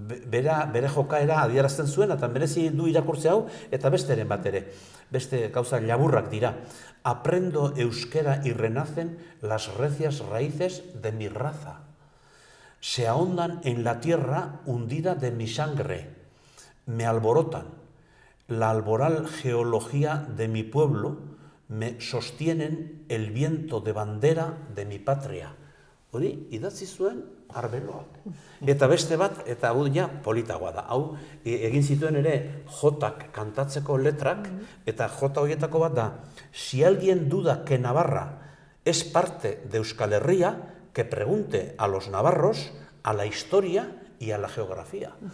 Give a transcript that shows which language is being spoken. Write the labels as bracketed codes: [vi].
[eu] bere jokaera adierazten zuen, eta merezi du irakurtze hau, eta besteren bat ere, beste gauza laburrak dira. [es] Aprendo euskera y renacen las recias raíces de mi raza. Se ahondan en la tierra hundida de mi sangre. Me alborotan. La alboral geología de mi pueblo me sostienen el viento de bandera de mi patria. [eu] Hori, idatzi zuen Arbeloak. Eta beste bat, eta hau ja politagoa da. Hau, egin zituen ere jotak kantatzeko letrak, eta jota horietako bat da, [es] si alguien duda que Navarra es parte de Euskal Herria, que pregunte a los navarros, a la historia y a la geografía.